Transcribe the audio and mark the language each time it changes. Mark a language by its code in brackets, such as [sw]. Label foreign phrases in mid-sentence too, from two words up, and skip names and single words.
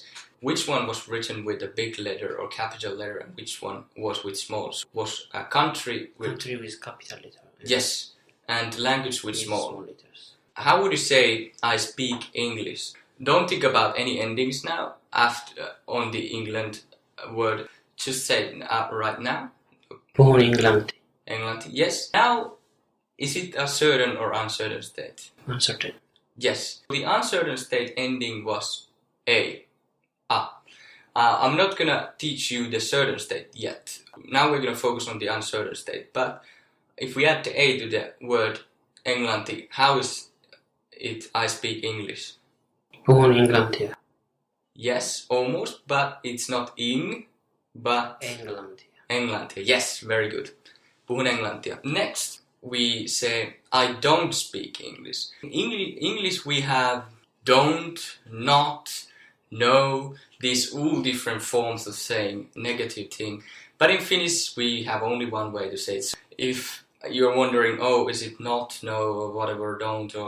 [en] Which one was written with a big letter or capital letter, and which one was with small? Was a country with... Country with capital letter. Yes, and language with small letters. How would you say I speak English? Don't think about any endings now after on the England word. Just say it right now. [fi] Puhun englanti. Englanti, [en] yes. Now, is it a certain or uncertain state? Uncertain. Yes. The uncertain state ending was A. I'm not gonna teach you the certain state yet. Now we're gonna focus on the uncertain state. But if we add the A to the word Englanti, how is it I speak English? [fi] Puhun englantia. [en] Yes, almost, but it's not ing, but [fi] Englantia. Englantia. [en] Yes, very good. [fi] Puhun englantia. [en] Next, we say I don't speak English. In English we have don't, not, no, these all different forms of saying negative thing. But in Finnish we have only one way to say it. If you're wondering, oh, is it not, no, or whatever, don't, or...